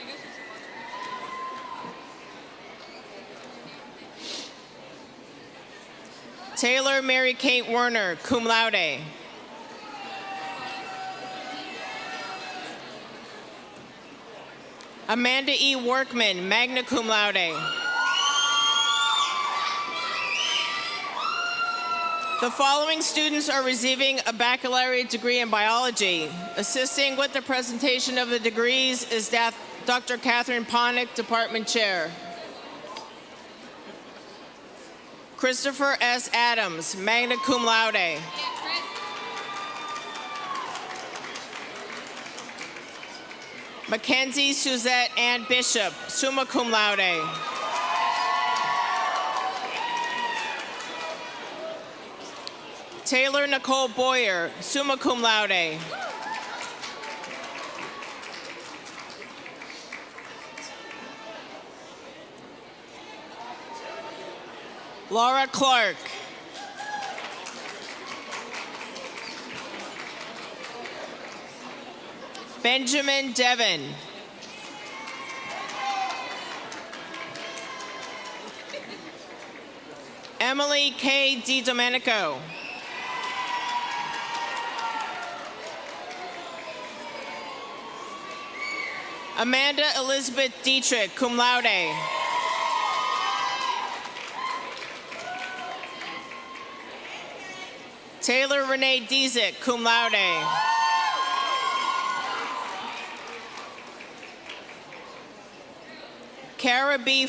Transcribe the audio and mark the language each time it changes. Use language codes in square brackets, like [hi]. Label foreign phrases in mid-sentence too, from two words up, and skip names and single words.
[en] Taylor Mary Kate Werner, [la] cum laude. [en] Amanda E. [la] Workman, magna cum laude. [en] The following students are receiving a baccalaureate degree in biology. Assisting with the presentation of the degrees is Dr. Catherine Ponick, Department Chair. Christopher S. Adams, [la] magna cum laude. [en] Mackenzie Suzette Ann Bishop, [la] summa cum laude. [en] Taylor Nicole Boyer, [la] summa cum laude. [en] Laura Clark. Benjamin Devon. Emily K. DiDomenico. Amanda Elizabeth Dietrich, [la] cum laude. [en] Taylor Renee Diezik, [la] cum laude. [en] Kara B.